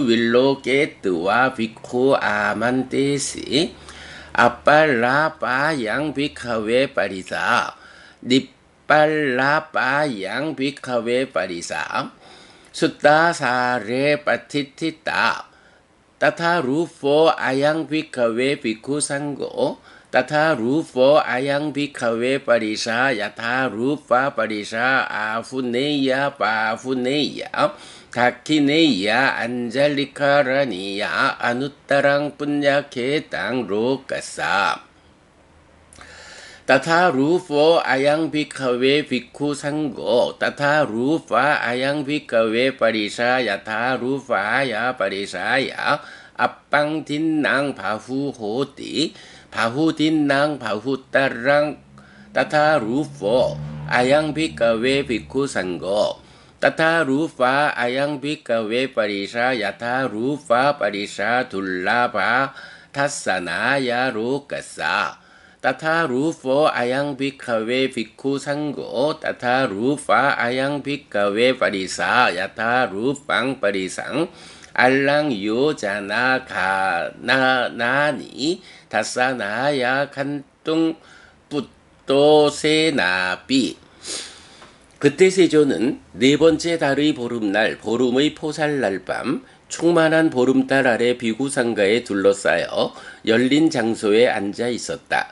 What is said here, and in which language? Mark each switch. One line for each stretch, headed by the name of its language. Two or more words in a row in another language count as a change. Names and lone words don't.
Pali: viloketvā bhikkhū āmantesi apalāpāyaṃ bhikkhave parisā nippalāpāyaṃ bhikkhave parisā suddhā sāre patiṭṭhitā tathārūpo ayaṃ bhikkhave bhikkhusaṅgho tathārūpo ayaṃ bhikkhave parisā yathārūpā parisā āhuneyyā pāhuneyyā dakkhiṇeyyā añjalikaraṇīyā anuttaraṃ puññakkhettaṃ lokassa tathārūpo ayaṃ bhikkhave bhikkhu saṅgho tathārūpā ayaṃ bhikkhave parisā yathārūpāya parisāya appaṃ dinnaṃ bahu hoti bahu dinnaṃ bahutaraṃ tathārūpo ayaṃ bhikkhave bhikkhusaṅgho tathārūpā ayaṃ bhikkhave parisā yathārūpā parisā dullabhā dassanāya lokassa tathārūpo ayaṃ bhikkhave bhikkhusaṅgho tathārūpā ayaṃ bhikkhave parisā yathārūpaṃ parisaṃ alaṃ yojanagaṇanāni dassanāya gantuṃ puṭosenāpi.
Korean: 그때 세조는 네 번째 달의 보름날 보름의 포살날 밤 충만한 보름달 아래 비구상가에 둘러싸여 열린 장소에 앉아 있었다.